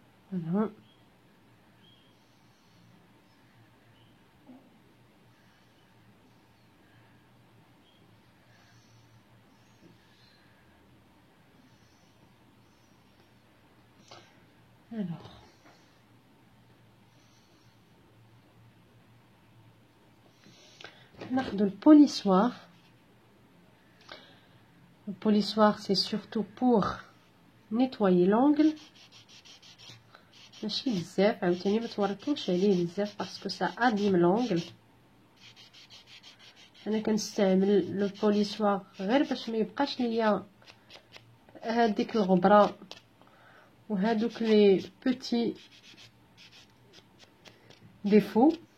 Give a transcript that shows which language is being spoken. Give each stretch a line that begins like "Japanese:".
French: فوالا alors
Arabic: ناخدو البوليسوار.
French: Le polissoir c'est surtout pour nettoyer l'ongle.
Arabic: ماشي بزاف، عاوتاني ما توركمش عليه بزاف باسكو
French: سا اديم لونغل.
Arabic: انا كنستعمل لو بوليسوار غير باش ما يبقاش ليا هذيك الغبره وهادوك
French: لي بوتي ديفو.